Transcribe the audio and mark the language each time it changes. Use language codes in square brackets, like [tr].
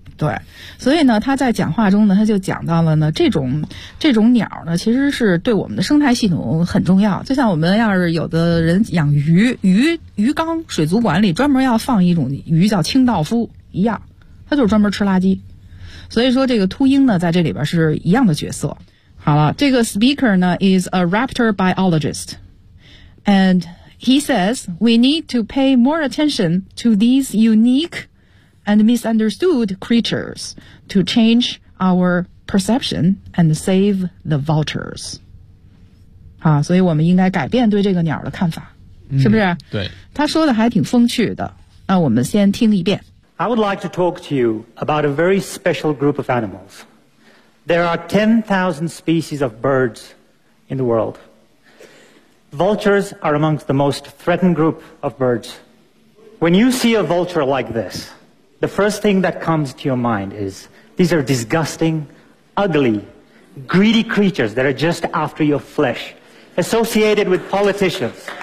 [zh] 对，所以呢他在讲话中呢他就讲到了呢，这种鸟呢其实是对我们的生态系统很重要。就像我们要是有的人养鱼，鱼缸水族馆里专门要放一种鱼叫清道夫一样，它就是专门吃垃圾。所以说这个秃鹰呢在这里边是一样的角色。好了，这个 [en] speaker [zh] 呢 [en] is a raptor biologist and he says we need to pay more attention to these uniqueand misunderstood creatures to change our perception and save the vultures. [zh] 啊，所以我们应该改变对这个鸟的看法，是不是？对，他说的还挺风趣的。那我们先听一遍。 [en] I would like to talk to you about a very special group of animals. There are 10,000 species of birds in the world. Vultures are amongst the most threatened group of birds. When you see a vulture like this,The first thing that comes to your mind is these are disgusting, ugly, greedy creatures that are just after your flesh, associated with politicians.